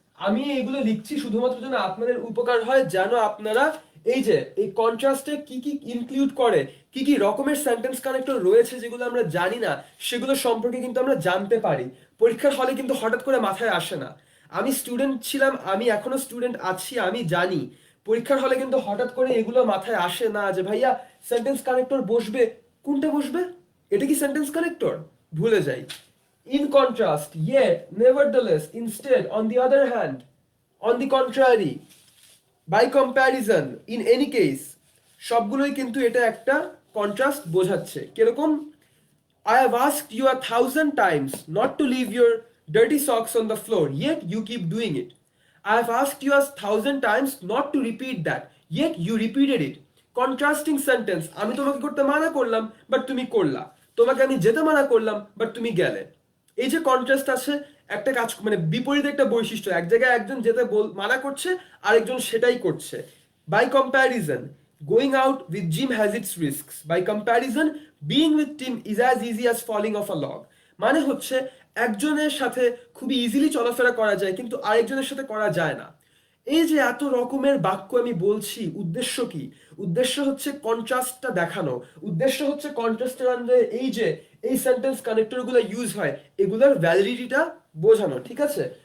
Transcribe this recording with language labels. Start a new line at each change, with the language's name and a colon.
Bangla: আমি এগুলো লিখছি শুধুমাত্র যেন আপনাদের উপকার হয়, যেন আপনারা এই যে এই কন্ট্রাস্টে কি কি ইনক্লুড করে, কি কি রকমের সেন্টেন্স কানেক্টর রয়েছে যেগুলো আমরা জানি না সেগুলো সম্পর্কে কিন্তু আমরা জানতে পারি। পরীক্ষার হলে কিন্তু হঠাৎ করে মাথায় আসে না। আমি স্টুডেন্ট ছিলাম, আমি এখনো স্টুডেন্ট আছি, আমি জানি পরীক্ষার হলে কিন্তু হঠাৎ করে এগুলো মাথায় আসে না যে ভাইয়া সেন্টেন্স কানেক্টর বসবে, কোনটা বসবে, এটা কি সেন্টেন্স কানেক্টর, ভুলে যাই।
English: In contrast, yet, nevertheless, instead, on the other hand, on the contrary, by comparison, in any case,
Bangla: সবগুলোই কিন্তু এটা একটা কন্ট্রাস্ট বোঝাচ্ছে। কিরকম?
English: I have asked you 1,000 times not to leave your dirty socks on the floor, yet you keep doing it. I have asked you 1,000 times not to repeat that, yet you repeated it.
Bangla: Contrasting sentence, আমি তোমাকে করতে মানা করলাম but তুমি করলা, তোমাকে আমি যেতে মানা করলাম বাট তুমি গেলে। এই যে কন্ট্রাস্ট আছে, একটা কাজ মানে বিপরীত একটা বৈশিষ্ট্য, এক জায়গায় একজন যেতে মানা করছে আরেকজন সেটাই করছে।
English: By comparison, going out with Jim has its risks. By comparison, being with Tim is as easy as falling off a log.
Bangla: মানে হচ্ছে একজনের সাথে খুবই ইজিলি চলাফেরা করা যায় কিন্তু আরেকজনের সাথে করা যায় না। এই যে এত রকমের বাক্য আমি বলছি, উদ্দেশ্য কি? উদ্দেশ্য হচ্ছে কন্ট্রাস্টটা দেখানো, উদ্দেশ্য হচ্ছে কন্ট্রাস্টের আন্ডারে এই যে এই সেন্টেন্স কানেক্টরগুলো ইউজ হয় এগুলোর ভ্যালিডিটিটা বোঝানো, ঠিক আছে?